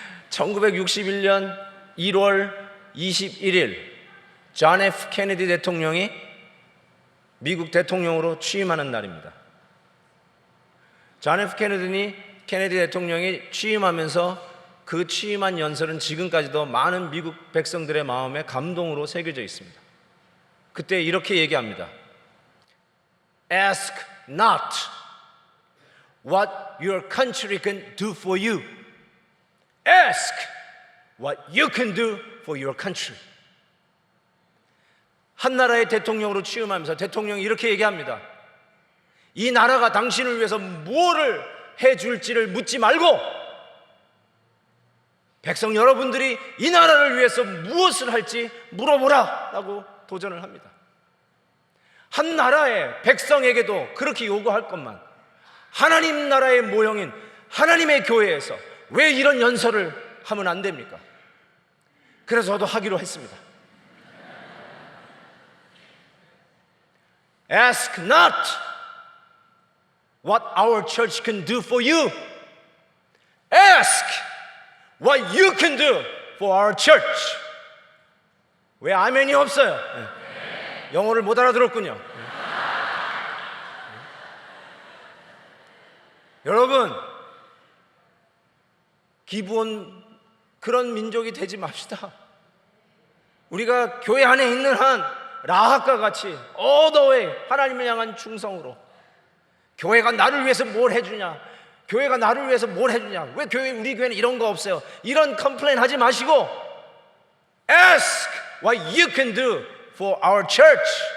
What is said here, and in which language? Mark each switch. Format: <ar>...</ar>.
<ko>1961년 1월 21일 존 F 케네디 대통령이 미국 대통령으로 취임하는 날입니다. 존 F 케네디 대통령이 취임하면서 그 취임한 연설은 지금까지도 많은 미국 백성들의 마음에 감동으로 새겨져 있습니다. 그때 이렇게 얘기합니다.</ko> <en>Ask not what your country can do for you. Ask what you can do for your country.</en> <ko>한 나라의 대통령으로 취임하면서 대통령이 이렇게 얘기합니다. 이 나라가 당신을 위해서 무엇을 해줄지를 묻지 말고 백성 여러분들이 이 나라를 위해서 무엇을 할지 물어보라 라고 도전을 합니다. 한 나라의 백성에게도 그렇게 요구할 것만, 하나님 나라의 모형인 하나님의 교회에서 왜 이런 연설을 하면 안 됩니까? 그래서 저도 하기로 했습니다.</ko> <en>Ask not what our church can do for you. Ask what you can do for our church.</en> <ko>왜 아멘이 없어요? 영어를 못 알아들었군요. 여러분, 기부원 그런 민족이 되지 맙시다. 우리가 교회 안에 있는 한 라합과 같이</ko> <en>all the way</en> <ko>하나님을 향한 충성으로, 교회가 나를 위해서 뭘 해주냐, 교회가 나를 위해서 뭘 해주냐, 왜 우리 교회는 이런 거 없어요, 이런 컴플레인 하지 마시고</ko> <en>Ask what you can do for our church.</en>